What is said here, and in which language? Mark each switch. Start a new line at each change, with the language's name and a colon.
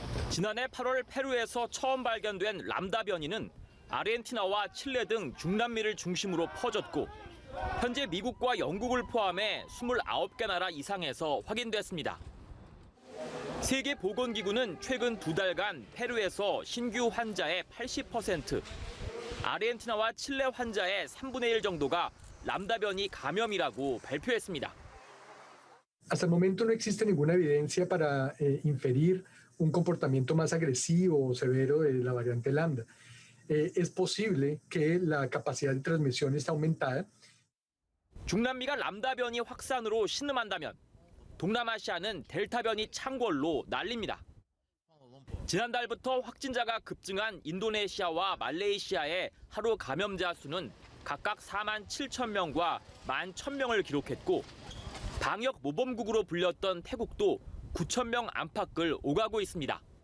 Korean: 지난해 8월 페루에서 처음 발견된 람다 변이는 아르헨티나와 칠레 등 중남미를 중심으로 퍼졌고 현재 미국과 영국을 포함해 29개 나라 이상에서 확인됐습니다. 세계보건기구는 최근 2달간 페루에서 신규 환자의 80%, 아르헨티나와 칠레 환자의 3분의 1 정도가 람다 변이 감염이라고 발표했습니다.
Spanish: Hasta el momento no existe ninguna evidencia para inferir un comportamiento más agresivo o severo de la variante lambda. Es posible que la capacidad de transmisión está aumentada.
Korean: 중남미가 람다 변이 확산으로 신음한다면 동남아시아는 델타 변이 창궐로 난립니다. 지난달부터 확진자가 급증한 인도네시아와 말레이시아의 하루 감염자 수는 각각 4만 7천 명과 1만 1천 명을 기록했고 방역 모범국으로 불렸던 태국도 9천 명 안팎을 오가고 있습니다.